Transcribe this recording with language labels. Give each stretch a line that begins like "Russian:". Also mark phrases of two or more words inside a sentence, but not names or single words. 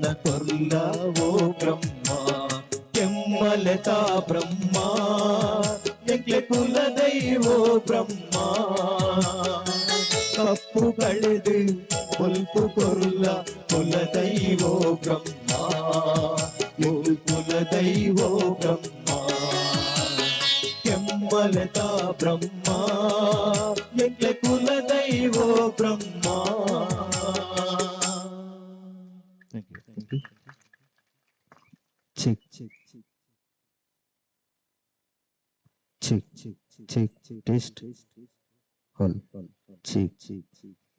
Tulu: ಕೊಲ್ಲ ಓ ಬ್ರಹ್ಮ ಕೆಮ್ಮಲತಾ ಬ್ರಹ್ಮ ಎಂಕ್ಲೆ ಕುಲ ದೈವೋ ಬ್ರಹ್ಮ ಕಪ್ಪು ಕಳೆದು ಮುಲ್ಪು ಕೊಲ್ಲ ಕುಲದೈವೋ ಬ್ರಹ್ಮ ಕುಲದೈವೋ ಬ್ರಹ್ಮ ಕೆಮ್ಮಲತ ಬ್ರಹ್ಮ ಎಂಕ್ಲೆ ಕುಲದೈವೋ ಬ್ರಹ್ಮ.
English: Check, check, check. Check, check, check, check. Test. Hall. Check, check, check.